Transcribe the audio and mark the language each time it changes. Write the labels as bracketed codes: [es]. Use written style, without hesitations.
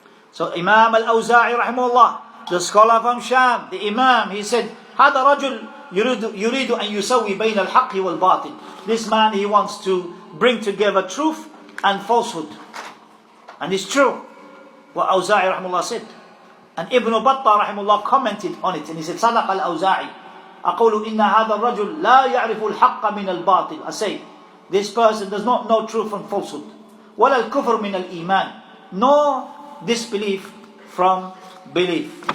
[en] So Imam Al-Awza'i rahimahullah, the scholar from Sham, the Imam, he said, [ar] هذا رجل يريد أن يسوي بين الحق والباطل. [en] This man, he wants to bring together truth and falsehood. And it's true what Awza'i rahimahullah said. And Ibn Battah rahimahullah commented on it, and he said, [ar] صدق الأوزاعي أقول إن هذا الرجل لا يعرف الحق من الباطل. [en] I say, this person does not know truth from falsehood. [ar] ولا الكفر من الإيمان, [en] nor disbelief from belief.